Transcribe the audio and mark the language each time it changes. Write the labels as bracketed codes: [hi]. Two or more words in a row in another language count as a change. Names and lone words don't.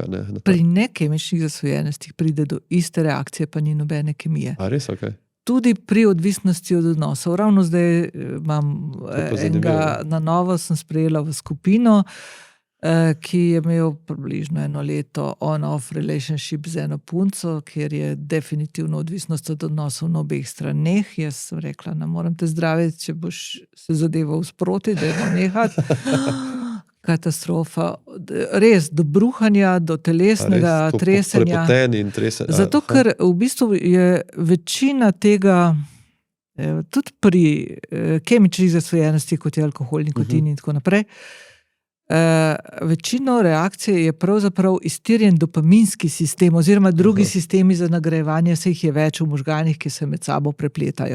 [sl] Pri nekemičnih zasvojenostih pride do iste reakcije, pa ni nobene kemije. A res, ok. Tudi pri odvisnosti od odnosov. Ravno zdaj imam enega na novo, sem sprejela v skupino, ki je imel približno 1 leto [en] on-off relationship [sl] z eno punco, kjer je definitivno odvisnost od odnosov na obeh straneh. Jaz sem rekla, ne morem te zdraviti, če boš se zadeval sproti, da je nehati. Katastrofa. Res, do bruhanja, do telesnega tresenja. Zato, ker v bistvu je večina tega, tudi pri kemičnih zasvojenosti, kot je alkohol, nikotin in tako naprej, večino reakcije je pravzaprav iztirjen dopaminski sistem oziroma drugi sistemi za nagrajevanje, se jih je več v možganih, ki se med sabo prepletajo.